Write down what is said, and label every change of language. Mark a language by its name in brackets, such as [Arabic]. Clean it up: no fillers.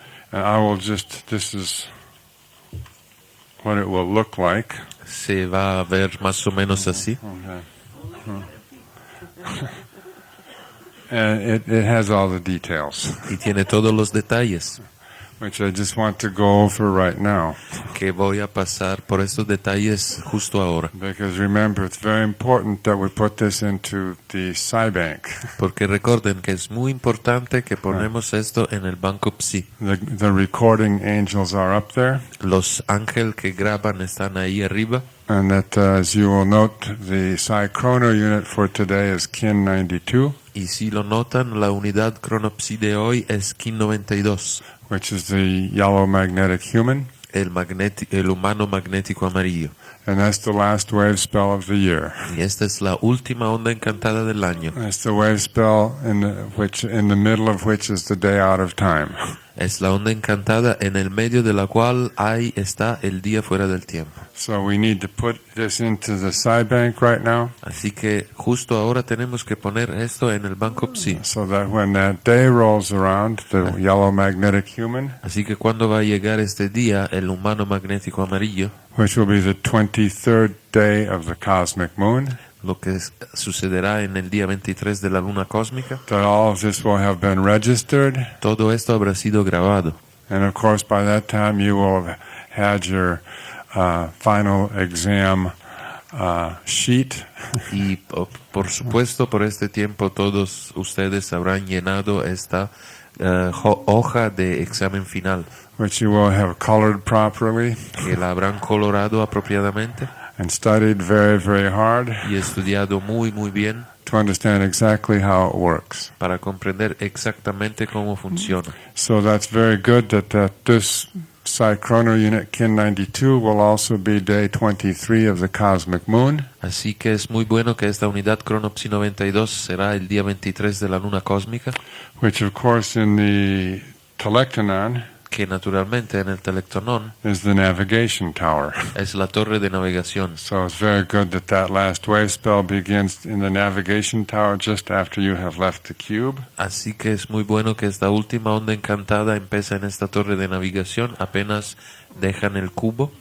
[English] And I will this is what it will look like. [Spanish] Se va a ver más o menos así. [English] Okay. And it has all the details, [Spanish] Y tiene todos los detalles [English] which I just want to go over right now. [Spanish] que voy a pasar por estos detalles justo ahora. [English] Because remember, it's very important that we put this into the SciBank. [Spanish] Porque recuerden que es muy importante que ponemos esto en el banco Psi. [English] The recording angels are up there. [Spanish] Los ángeles que graban están ahí arriba. [English] And that, as you will note, the Psi Chrono unit for today is Kin 92. [Spanish] Y si lo notan, la unidad cronopsi de hoy es Kin 92. [English] Which is the yellow magnetic human. [Spanish] El humano magnético amarillo. [English] And that's the last wave spell of the year. [Spanish] Y esta es la última onda encantada del año. [English] That's the wave spell in the middle of which is the day out of time. [Spanish] Es la onda encantada en el medio de la cual ahí está el día fuera del tiempo. [English] So we need to put this into the SciBank right now. [Spanish] Así que justo ahora tenemos que poner esto en el banco Psi. [English] So that when that day rolls around, the yellow magnetic human, [Spanish] Así que cuando va a llegar este día, el humano magnético amarillo, [English] which will be the 23rd day of the cosmic moon, [Spanish] lo que sucederá en el día 23 de la luna cósmica, [English] that all of this will have been registered. [Spanish] todo esto habrá sido grabado. [English] And of course, by that time, you will have had your final exam sheet. [Spanish] Y por supuesto, por este tiempo, todos ustedes habrán llenado esta hoja de examen final, [English] Which you will have colored properly [Spanish] que la habrán colorado apropiadamente [English] and studied very, very hard [Spanish] y estudiado muy, muy bien [English] to understand exactly how it works. [Spanish] para comprender exactamente cómo funciona. [English] So that's very good that this Psi Chrono Unit Kin 92 will also be day 23 of the cosmic moon. [Spanish] Así que es muy bueno que esta unidad Cronopsi 92 será el día 23 de la luna cósmica, [English] Which of course in the Telectonon [Spanish] que naturalmente en el Telectonón [English] is the navigation tower. [Spanish] es la torre de navegación. [English] So it's very good that last wave spell begins in the navigation tower just after you have left the cube. [Spanish] Así que es muy bueno que esta última onda encantada empiece en esta torre de navegación apenas dejan el cubo.